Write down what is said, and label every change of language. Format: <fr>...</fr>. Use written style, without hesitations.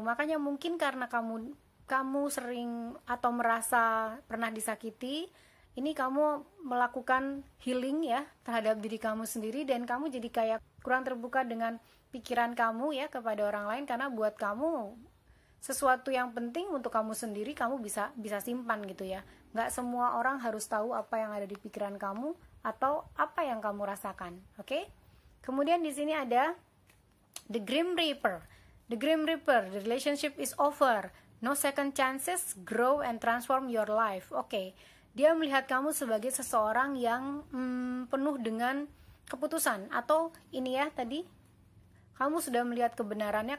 <id>Makanya mungkin karena kamu sering atau merasa pernah disakiti, ini kamu melakukan healing ya terhadap diri kamu sendiri, dan kamu jadi kayak kurang terbuka dengan pikiran kamu ya kepada orang lain, karena buat kamu sesuatu yang penting untuk kamu sendiri kamu bisa simpan gitu ya. Nggak semua orang harus tahu apa yang ada di pikiran kamu atau apa yang kamu rasakan. Oke? Kemudian di sini ada the Grim Reaper.</id> <en>The Grim Reaper, the relationship is over. No second chances, grow and transform your life.</en> <id>Oke. Dia melihat kamu sebagai seseorang yang penuh dengan keputusan, atau ini ya tadi kamu sudah melihat kebenarannya.</id>